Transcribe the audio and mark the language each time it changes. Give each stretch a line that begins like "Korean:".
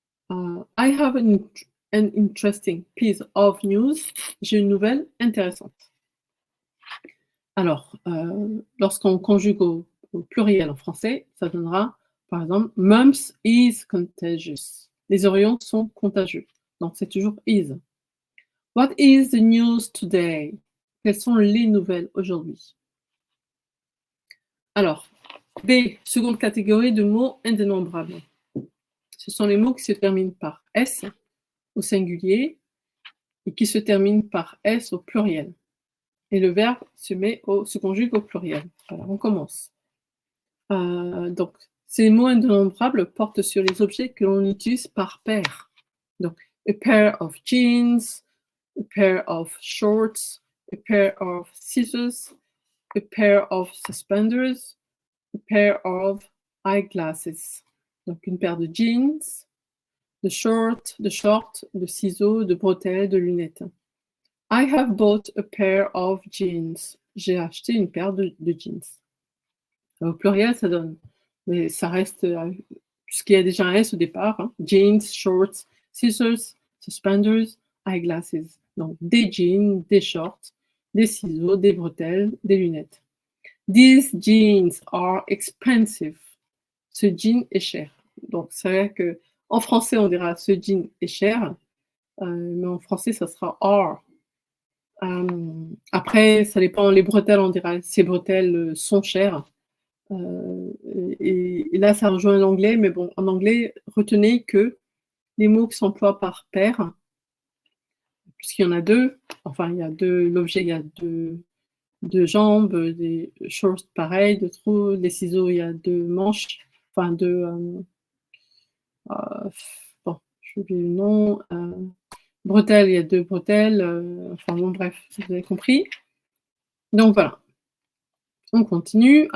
English: I have an interesting piece of news.
French: J'ai une nouvelle intéressante. Alors, lorsqu'on conjugue au pluriel en français, ça donnera, Par exemple,
English: mumps is contagious.
French: Les orions sont contagieux. Donc, c'est toujours is.
English: What is the news today?
French: Quelles sont les nouvelles aujourd'hui? Alors, B, seconde catégorie de mots indénombrables. Ce sont les mots qui se terminent par S au singulier et qui se terminent par S au pluriel. Et le verbe se conjugue au pluriel. Alors, on commence. Donc, ces mots indénombrables portent sur les objets que l'on utilise par paire. Donc,
English: a pair of jeans, a pair of shorts, a pair of scissors, a pair of suspenders, a pair of eyeglasses.
French: Donc, une paire de jeans, de shorts, de ciseaux, de bretelles, de lunettes.
English: I have bought a pair of jeans.
French: J'ai acheté une paire de jeans. Au pluriel, ça donne, mais ça reste, puisqu'il y a déjà un S au départ, hein,
English: jeans, shorts, scissors, suspenders, eyeglasses.
French: Donc, des jeans, des shorts, des ciseaux, des bretelles, des lunettes.
English: These jeans are expensive.
French: Ce jean est cher. Donc, c'est vrai qu'en français, on dira ce jean est cher, mais en français, ça sera are. Après, ça dépend, les bretelles, on dira ces bretelles sont chères. Et là, ça rejoint l'anglais, mais bon, en anglais, retenez que les mots qui s'emploient par paire, puisqu'il y en a deux, enfin, il y a deux, l'objet, il y a deux jambes, des shorts pareil, deux trous, les ciseaux, il y a deux manches, enfin, bon, j'ai oublié le nom, bretelles, il y a deux bretelles, enfin, bon, bref, vous avez compris. Donc, voilà. On continue.